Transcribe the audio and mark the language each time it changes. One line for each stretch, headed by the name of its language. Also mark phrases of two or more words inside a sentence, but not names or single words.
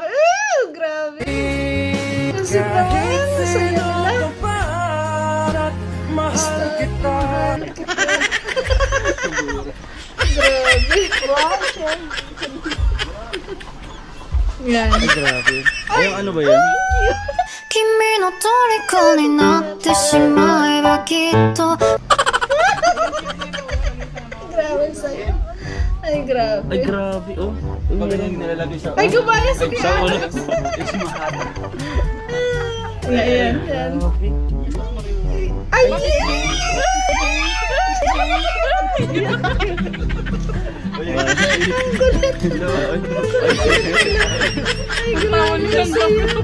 Filipino: Grabe. Ang sweet naman. Masaya nila. Mahal kita. Grabe. Yan. Grabe. Ayun, ano ba yan?
Japanese: 君の虜になってしまえばきっと
Filipino: Grabe sa'yo. Ay, grabe. Ay, grabe, oh. Pag ganyan nilalagay sa... Ay, gumaya si Kuya Sa ulo. Alex. Is mahaba. Ayan, yan. Ay, ay, grabe sa'yo.